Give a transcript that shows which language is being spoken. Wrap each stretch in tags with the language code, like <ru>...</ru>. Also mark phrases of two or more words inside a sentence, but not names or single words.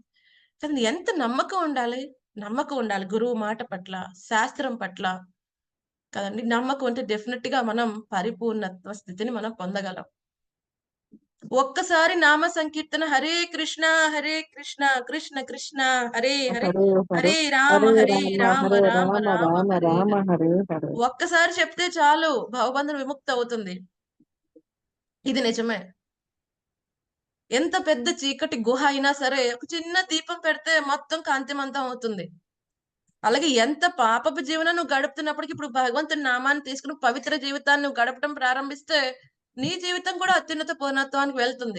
<te>కానీ ఎంత నమ్మకం ఉండాలి? నమ్మకం ఉండాలి గురువు మాట పట్ల, శాస్త్రం పట్ల కదండీ! నమ్మకం ఉంటే డెఫినిట్‌గా మనం పరిపూర్ణత్వ స్థితిని మనం పొందగలం. ఒక్కసారి నామ సంకీర్తన హరే కృష్ణ, కృష్ణ కృష్ణ హరే హరే, హరే హరే, హరే హరే రామ రామ రామ హరే రామ రామ రామ రామ హరే రామ హరే. హరే హరే. ఒక్కసారి చెప్తే చాలు భవబంధం విముక్తి అవుతుంది. ఇది నిజమే. ఎంత పెద్ద చీకటి గుహ అయినా సరే, ఒక చిన్న దీపం పెడితే మొత్తం కాంతిమంతం అవుతుంది. అలాగే ఎంత పాపపు జీవనం నువ్వు గడుపుతున్నప్పటికి ఇప్పుడు భగవంతుని నామాన్ని తీసుకొని పవిత్ర జీవితాన్ని నువ్వు గడపడం ప్రారంభిస్తే, నీ జీవితం కూడా అత్యున్నత పూర్ణత్వానికి వెళ్తుంది.</te>